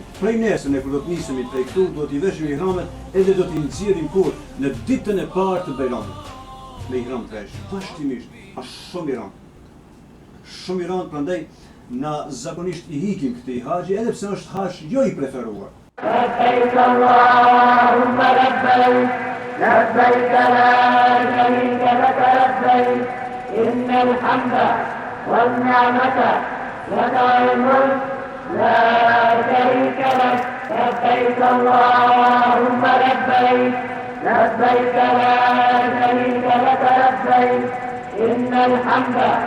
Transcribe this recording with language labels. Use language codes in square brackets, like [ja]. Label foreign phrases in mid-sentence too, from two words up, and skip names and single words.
[sq] Prej nesër ne kur do të nisemi prej këtu, do t'i veshim ihramet edhe do t'i nxjerrim kur në ditën e parë të Bejramit. Me ihram të vesh, vazhdimisht. Është shumë i rëndë. Shumë i rëndë, prandaj na zakonisht i hikim këtij haxhi edhe pse është haxh jo i preferuar. [ar] لبيك اللهم لبيك لبيك لا شريك لك لبيك إن الحمد والنعمة لك والملك لا شريك لك لبيك اللهم لبيك لبيك لا شريك لك لبيك إن الحمد